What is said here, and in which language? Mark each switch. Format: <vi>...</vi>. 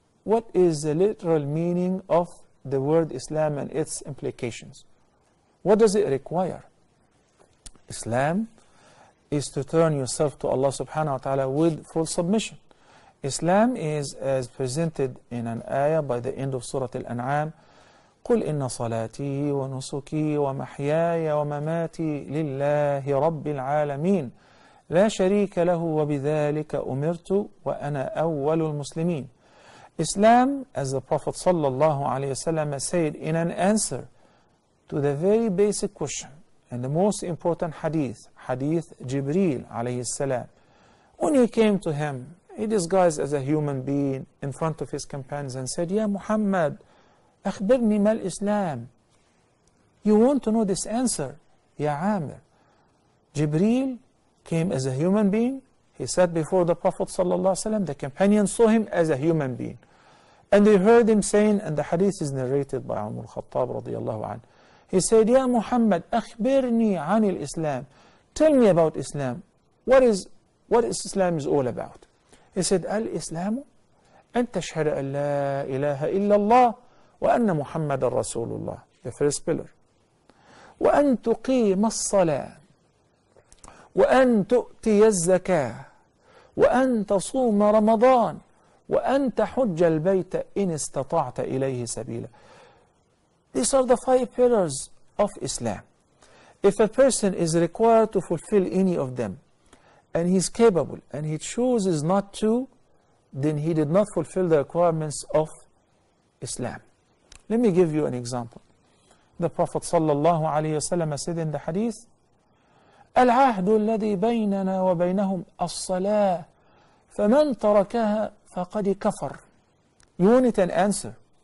<en>What is the literal meaning of the word Islam and its implications? What does it require? Islam is to turn yourself to Allah subhanahu wa ta'ala with full submission. Islam is as presented in an ayah by the end of Surah Al-An'am.</en> <ar>قل إن صلاتي ونسكي ومحياي ومماتي لله رب العالمين لا شريك له وبذلك أمرت وأنا أول المسلمين.</ar> <en>Islam, as the Prophet sallallahu alaihi wasallam said in an answer to the very basic question and the most important hadith Jibreel alayhi salam, when he came to him, he disguised as a human being in front of his companions and said, Ya Muhammad,</en> <ar>أخبرني ما الإسلام.</ar> <en>You want to know this answer, Ya Amir. Jibreel came as a human being. He sat before the Prophet ﷺ. The companions saw him as a human being. And they heard him saying, and the hadith is narrated by Umar al-Khattab radiyallahu anhu. He said, Ya Muhammad,</en> <ar>أخبرني عن الإسلام.</ar> <en>Tell me about Islam. What is Islam is all about? He said,</en> <ar>Al-Islamu أن تشهد أن لا إله إلا الله وأن محمد رسول الله.</ar> <en>The first pillar.</en> <ar>وأن تقيم الصلاة وأن تؤتي الزكاة وأن تصوم رمضان وأن تحج البيت إن استطعت إليه سبيلا.</ar> <en>These are the 5 pillars of Islam. If a person is required to fulfill any of them, and he's capable, and he chooses not to, then he did not fulfill the requirements of Islam. Let me give you an example. The Prophet sallallahu alaihi wasallam said in the hadith,</en> <ar>العهد الذي بيننا وبينهم الصلاة فمن تركها فقد كفر.</ar> <en>You want an answer?</en>